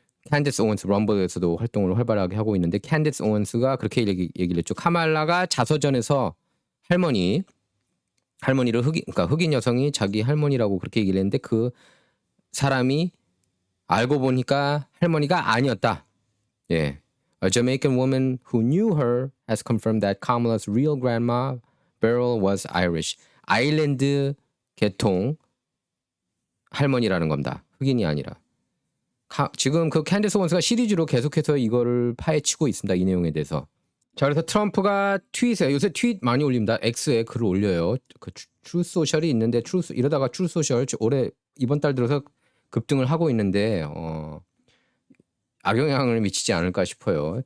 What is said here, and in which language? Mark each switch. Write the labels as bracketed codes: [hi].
[ko] 캔디스 오원스 럼블에서도 활동을 활발하게 하고 있는데 캔디스 오원스가 그렇게 얘기를 했죠. 카말라가 자서전에서 할머니를 그러니까 흑인 여성이 자기 할머니라고 그렇게 얘기를 했는데 그 사람이 알고 보니까 할머니가 아니었다. 예. [en] A Jamaican woman who knew her has confirmed that Kamala's real grandma Beryl was Irish. [ko] 아일랜드 계통 할머니라는 겁니다. 흑인이 아니라. 지금 그 캔디스 원스가 시리즈로 계속해서 이거를 파헤치고 있습니다. 이 내용에 대해서. 자, 그래서 트럼프가 트윗에 요새 트윗 많이 올립니다. X에 글을 올려요. 그 트루스 소셜이 있는데 이러다가 트루스 소셜 올해 이번 달 들어서 급등을 하고 있는데 악영향을 미치지 않을까 싶어요.